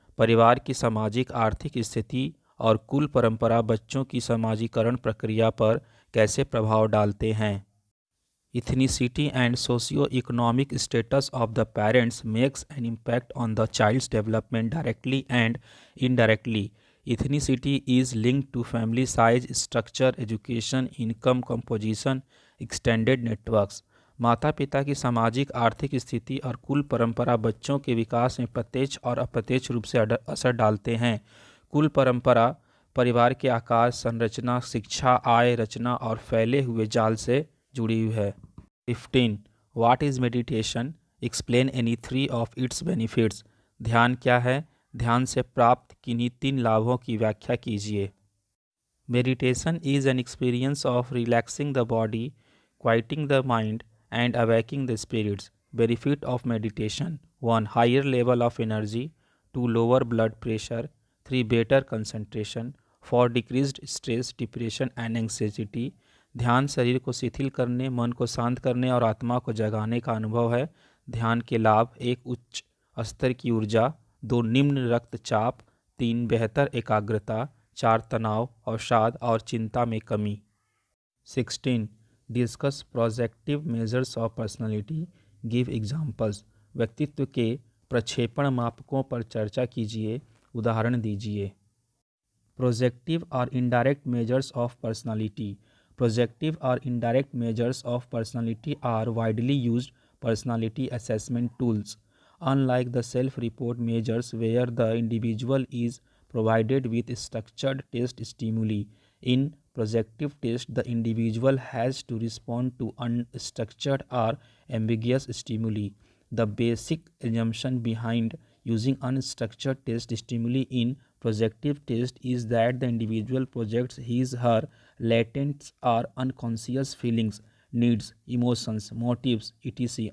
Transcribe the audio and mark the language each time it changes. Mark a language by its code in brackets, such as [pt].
[hi] परिवार की सामाजिक आर्थिक स्थिति और कुल परंपरा बच्चों की समाजीकरण प्रक्रिया पर कैसे प्रभाव डालते हैं। [en] Ethnicity and socio-economic status of the parents makes an impact on the child's development directly and indirectly. Ethnicity is linked to family size, structure, education, income, composition, extended networks. [hi] माता पिता की सामाजिक आर्थिक स्थिति और कुल परंपरा बच्चों के विकास में प्रत्यक्ष और अप्रत्यक्ष रूप से असर डालते हैं। कुल परंपरा परिवार के आकार, संरचना, शिक्षा, आय, रचना और फैले हुए जाल से जुड़ी हुई है। 15. [en] What is meditation, explain any 3 of its benefits. [hi] ध्यान क्या है, ध्यान से प्राप्त किन्हीं 3 लाभों की व्याख्या कीजिए। [en] Meditation is an experience of relaxing the body, quieting the mind and awaking the spirits. Benefit of meditation: 1. Higher level of energy. 2. Lower blood pressure. 3. Better concentration. 4. Decreased stress, depression and anxiety. [hi] ध्यान शरीर को शिथिल करने, मन को शांत करने और आत्मा को जगाने का अनुभव है। ध्यान के लाभ: 1. उच्च स्तर की ऊर्जा। 2. निम्न रक्तचाप। 3. बेहतर एकाग्रता। 4. तनाव, अवसाद और चिंता में कमी। 16. [en] Discuss projective measures of personality, give examples. [hi] व्यक्तित्व के प्रक्षेपण मापकों पर चर्चा कीजिए, उदाहरण दीजिए। [en] projective [hi] और [en] Indirect measures of personality. Projective [hi] और [en] Indirect measures of personality are widely used personality assessment tools. Unlike the self-report measures where the individual is provided with structured test stimuli, in projective test the individual has to respond to unstructured or ambiguous stimuli. The basic assumption behind using unstructured test stimuli in projective test is that the individual projects his/her latent or unconscious feelings, needs, emotions, motives, etc.